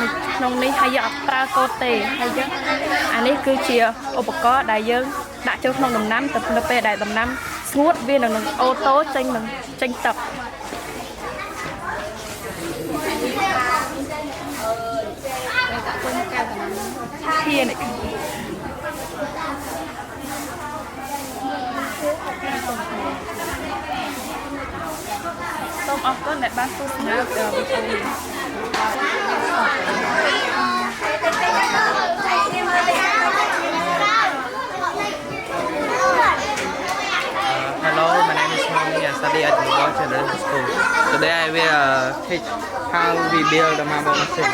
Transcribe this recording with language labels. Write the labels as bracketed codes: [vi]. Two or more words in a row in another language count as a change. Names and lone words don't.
[km] ក្នុងនេះហើយយើងអត់ប្រើកូតទេហើយយើងអានេះគឺជាឧបករណ៍ដែលយើងដាក់ចូលក្នុងដំណាំទៅនៅពេលដែលដំណាំស្ងួតវានឹងអូតូចេញទឹកធានសូមអរគុណដែលបានទស្សនាវីដេអូនេះ [en] Hello, my name is Moni. I study at Global Children's School. Today I will teach how we build the marble machine.